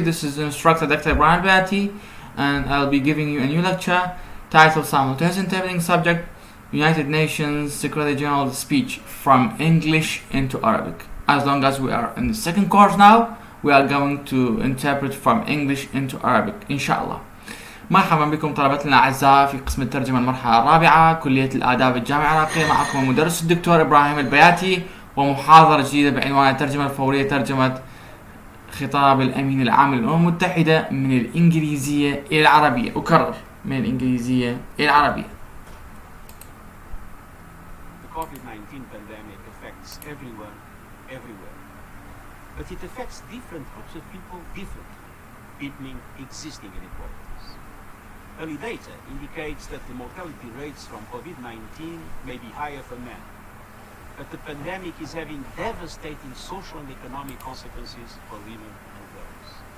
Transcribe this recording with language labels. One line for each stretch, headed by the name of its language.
English: This is instructor Dr. Ibrahim Bati, and I'll be giving you a new lecture titled Simultaneous Interpreting Subject, United Nations Secretary General Speech from English into Arabic. As long as we are in the second course now, we are going to interpret from English into Arabic, inshallah.
Arabic: مرحبا بكم طلبتنا الأعزاء في قسم الترجمة المرحلة الرابعة كلية الآداب الجامعة العراقية. معكم المدرس الدكتور إبراهيم البياتي ومحاضرة جديدة بعنوان الترجمة الفورية، ترجمة خطاب الأمين العام للأمم المتحدة من الإنجليزية إلى العربية. أكرر، من الإنجليزية إلى العربية.
English: The COVID-19 pandemic affects everyone, everywhere. But it affects different groups of people differently, deepening existing inequalities. Early data indicates that the mortality rates from COVID-19 may be higher for men, but the pandemic is having devastating social and economic consequences for women and girls.